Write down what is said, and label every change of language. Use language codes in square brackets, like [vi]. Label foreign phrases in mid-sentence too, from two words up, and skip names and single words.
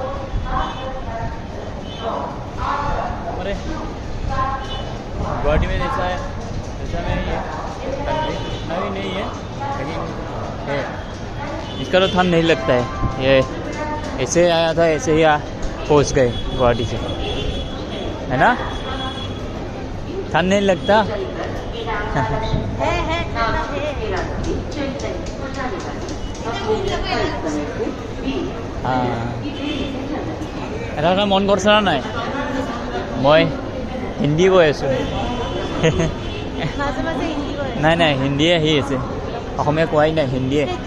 [hi] हमारे गुवाहाटी में जैसा है ऐसा नहीं है, इतना भी नहीं है, लेकिन है। इसका तो ठंड नहीं लगता है, ये ऐसे आया था ऐसे ही पहुँच गए गुवाहाटी से, है ना। ठंड नहीं लगता। [as] এটা মন কৰিছে না নাই, মই হিন্দী কৈ আছোঁ। নাই নাই হিন্দীয়ে আহি আছে, অসমীয়া কোৱাই নাই, হিন্দীয়ে।